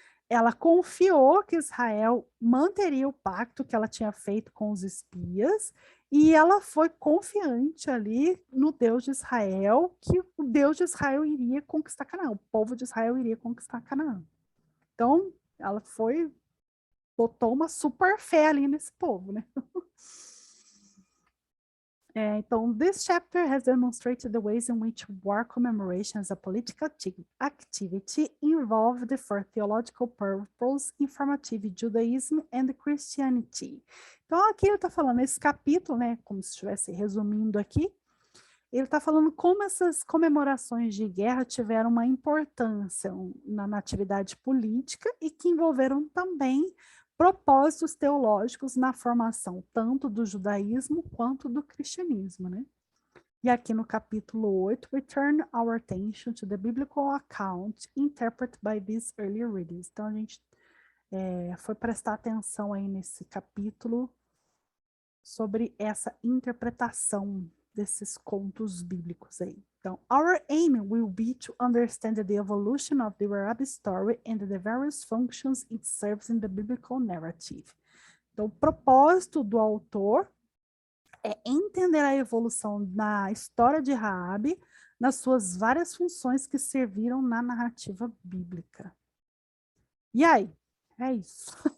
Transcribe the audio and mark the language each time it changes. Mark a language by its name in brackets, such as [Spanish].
[Portuguese] Ela confiou que Israel manteria o pacto que ela tinha feito com os espias, e ela foi confiante ali no Deus de Israel, que o Deus de Israel iria conquistar Canaã, o povo de Israel iria conquistar Canaã. Então, ela botou uma super fé ali nesse povo, né? Então, [English] this chapter has demonstrated the ways in which war commemoration as a political activity involved for theological purpose, informative Judaism and Christianity. [Portuguese] Então, aqui ele está falando, esse capítulo, né, como se estivesse resumindo aqui, ele está falando como essas comemorações de guerra tiveram uma importância na atividade política e que envolveram também propósitos teológicos na formação tanto do judaísmo quanto do cristianismo, né? E aqui no capítulo 8, [English] we turn our attention to the biblical account interpreted by these early readings. [Portuguese] Então, a gente foi prestar atenção aí nesse capítulo sobre essa interpretação desses contos bíblicos aí. Então, [English] our aim will be to understand the evolution of the Rabi story and the various functions it serves in the biblical narrative. [Portuguese] Então, o propósito do autor é entender a evolução na história de Raabe, nas suas várias funções que serviram na narrativa bíblica. E aí? É isso.